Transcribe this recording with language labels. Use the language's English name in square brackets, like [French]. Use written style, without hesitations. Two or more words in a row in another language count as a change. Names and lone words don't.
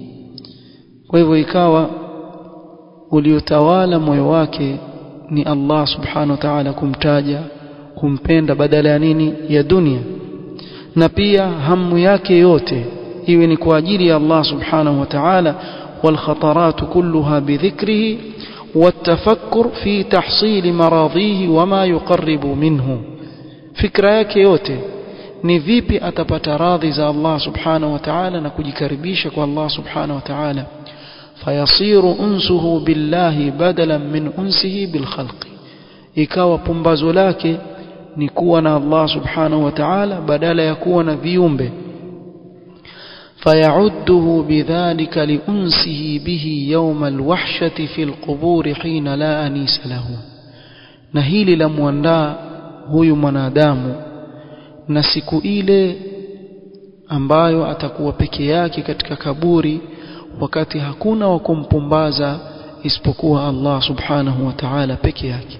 [Swahili] Kwa hivyo ikawa uliotawala moyo wake ni [Arabic] الله سبحانه وتعالى, [Swahili] kumtaja, kumpenda badala ya nini? Ya dunia. Na pia hamu yake yote iwe ni kwa ajili ya Allah [Arabic] سبحانه وتعالى والخواطر كلها بذكره والتفكر في تحصيل مراضيه وما يقرب منه. [Swahili] fikra yake yote ni vipi atapata radhi za [Arabic] الله سبحانه وتعالى [Swahili] na kujikaribisha kwa [Arabic] الله سبحانه وتعالى, فيصير أنسه بالله بدلا من أنسه بالخلق, [Swahili] ikawa pumbazo lake ni kuwa na [Arabic] الله سبحانه وتعالى [Swahili] badala ya kuwa na viumbe, [Arabic] فيعده بذلك لأنسه به يوم الوحشة في القبور حين لا أنيس له. [Swahili] na hili la muandaa huyu mwanadamu na siku ile ambayo atakuwa peke yake katika kaburi, wakati hakuna wa kumpumbaza isipokuwa [Arabic] الله سبحانه وتعالى [Swahili] peke yake.